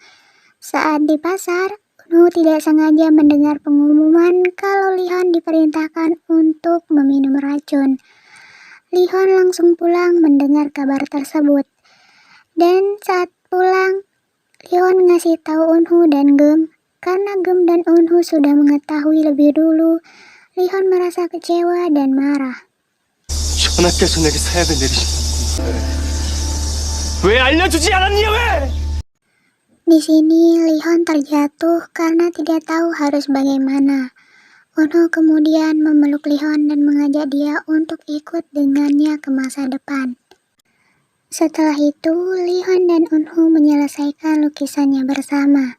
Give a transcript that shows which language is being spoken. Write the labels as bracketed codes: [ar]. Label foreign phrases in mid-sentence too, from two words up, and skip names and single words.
[id] Saat di pasar, Eunho tidak sengaja mendengar pengumuman kalau Lihon diperintahkan untuk meminum racun. Lihon langsung pulang mendengar kabar tersebut. Dan saat pulang, Lihon ngasih tahu Eunho dan Gem. Karena Gem dan Eunho sudah mengetahui lebih dulu, Lihon merasa kecewa dan marah. [ko] 전하께서 내게 사약을 내리신 왜 알려주지 않았냐 왜? [id] Di sini Lihon terjatuh karena tidak tahu harus bagaimana. Eunho kemudian memeluk Lihon dan mengajak dia untuk ikut dengannya ke masa depan. Setelah itu, Lihon dan Eunho menyelesaikan lukisannya bersama.